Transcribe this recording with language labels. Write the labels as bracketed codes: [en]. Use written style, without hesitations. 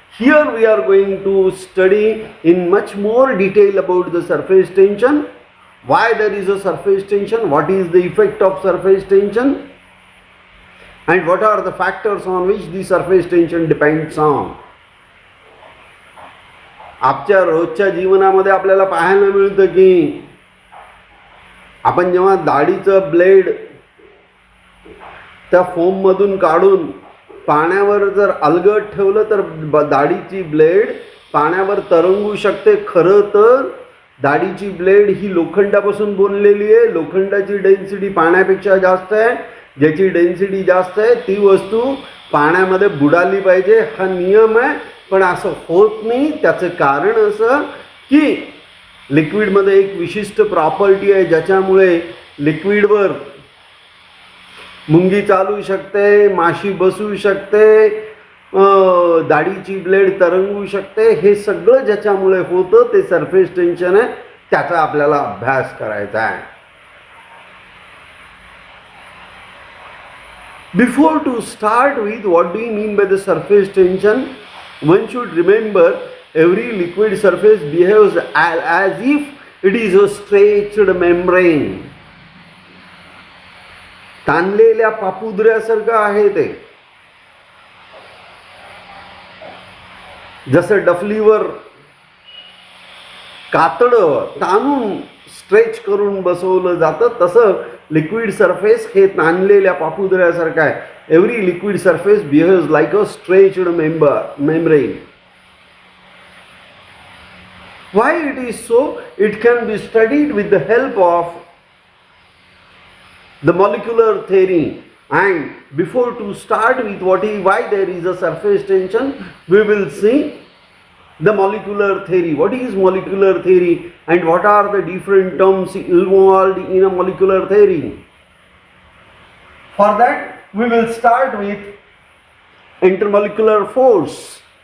[en] Here we are going to study in much more detail about the surface tension, why there is a surface tension, what is the effect of surface tension, and what are the factors on which the surface tension depends on. [mr] आपल्या रोजच्या जीवनामध्ये आपल्याला पाहायला मिळतं की आपण जेव्हा दाढीचं blade त्या फोम मधून काढून पाण्यावर जर अलगद ठेवलं तर दाढीची ब्लेड पाण्यावर तरंगू शकते. खरं तर दाढीची ब्लेड ही लोखंडापासून बनलेली आहे. लोखंडाची डेन्सिटी पाण्यापेक्षा जास्त आहे. ज्याची डेन्सिटी जास्त आहे ती वस्तू पाण्यामध्ये बुडाली पाहिजे, हा नियम आहे. पण असं होत नाही. त्याचं कारण असं की लिक्विडमध्ये एक विशिष्ट प्रॉपर्टी आहे ज्याच्यामुळे लिक्विडवर मुंगी चालू शकते, माशी बसू शकते, दाढीची ब्लेड तरंगू शकते. हे सगळं ज्याच्यामुळे होतं ते सरफेस टेन्शन आहे. त्याचा आपल्याला अभ्यास करायचा आहे. [en] Before to start with what do you mean by the surface tension, one should remember every liquid surface behaves as if it is a stretched membrane. [mr] ताणलेल्या पापुद्र्यासारखं आहे ते. जसं डफलीवर कातडं ताणून स्ट्रेच करून बसवलं जातं तसं लिक्विड सरफेस हे ताणलेल्या पापुद्र्यासारखं आहे. [en] Every liquid surface behaves like a stretched membrane. Why it is so? It can be studied with the help of the molecular theory. And before to start with why there is a surface tension, we will see the molecular theory. What is molecular theory and what are the different terms involved in a molecular theory? For that we will start with intermolecular force.